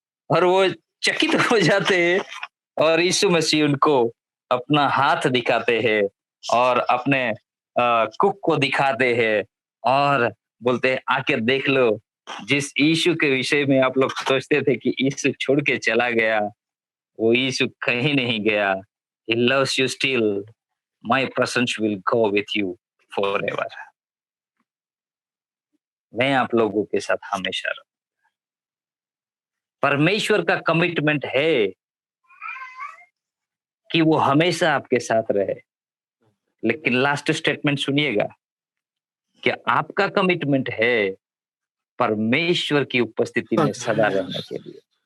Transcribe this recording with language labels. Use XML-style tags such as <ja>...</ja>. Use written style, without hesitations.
<hi>और वो चकित हो जाते हैं और यीशु मसीह उनको अपना हाथ दिखाते हैं और अपने कुक को दिखाते हैं और बोलते हैं आके देख लो, जिस यीशु के विषय में आप लोग सोचते थे कि यीशु छोड़ के चला गया, वो यीशु कहीं नहीं गया।</hi> <en>He loves you still. My presence will go with you forever.</en> <hi>मैं आप लोगों के साथ हमेशा रहूं। परमेश्वर का कमिटमेंट है कि वो हमेशा आपके साथ रहे। लेकिन लास्ट स्टेटमेंट सुनिएगा, क्या आपका कमिटमेंट है परमेश्वर की उपस्थिति में सदा रहने के लिए?</hi>